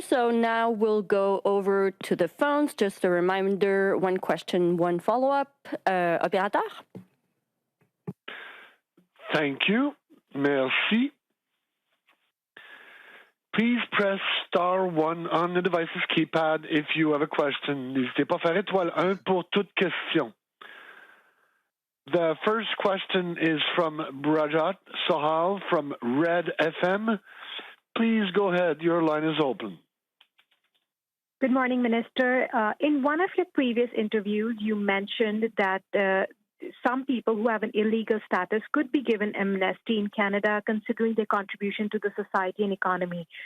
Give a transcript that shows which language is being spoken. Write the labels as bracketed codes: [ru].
[en] So now we'll go over to the phones. Just a reminder, one question, one follow-up. [fr] Opérateur? [en] Thank you. [fr] Merci. [en] Please press star 1 on the device's keypad if you have a question. [fr] N'hésitez pas à faire étoile 1 pour toute question. [en] The first question is from Brajat Sohal from Red FM. Please go ahead. Your line is open. Good morning, Minister. In one of your previous interviews, you mentioned that some people who have an illegal status could be given amnesty in Canada, considering their contribution to the society and economy.